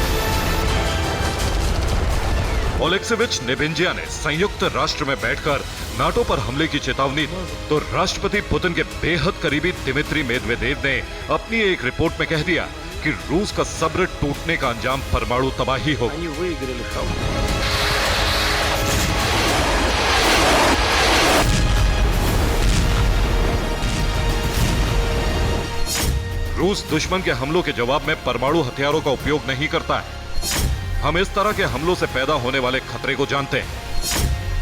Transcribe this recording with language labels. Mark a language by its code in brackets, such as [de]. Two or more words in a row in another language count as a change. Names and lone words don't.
[hi] ओलेक्सेविच नेबेंजिया ने संयुक्त राष्ट्र में बैठकर नाटो पर हमले की चेतावनी तो राष्ट्रपति पुतिन के बेहद करीबी दिमित्री मेदवेदेव ने अपनी एक रिपोर्ट में कह दिया कि रूस का सब्र टूटने का अंजाम परमाणु तबाही होगा। [ru] Они выиграли холодную. [hi] रूस दुश्मन के हमलों के जवाब में परमाणु हथियारों का उपयोग नहीं करता है। हम इस तरह के हमलों से पैदा होने वाले खतरे को जानते हैं।